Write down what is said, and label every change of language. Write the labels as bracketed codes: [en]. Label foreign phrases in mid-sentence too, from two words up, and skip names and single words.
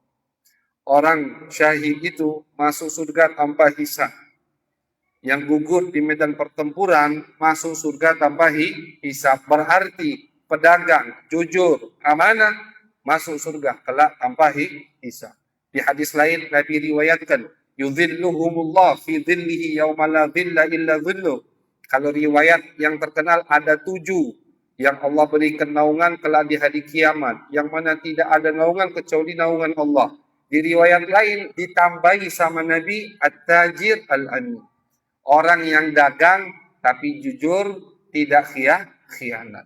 [id] Orang syahid itu masuk surga tanpa hisab. Yang gugur di medan pertempuran masuk surga tanpa hisab. Berarti pedagang, jujur, amanah, masuk surga kelak tanpa hisab. Di hadis lain Nabi riwayatkan, [ar] يظلهم الله في ظله يوم لا ظل إلا ظله. [id] Kalau riwayat yang terkenal ada 7 yang Allah berikan naungan kelak di hari kiamat, yang mana tidak ada naungan kecuali naungan Allah. Di riwayat lain ditambahi sama Nabi, [ar] التاجر الأمين, [id] orang yang dagang tapi jujur, tidak khianat.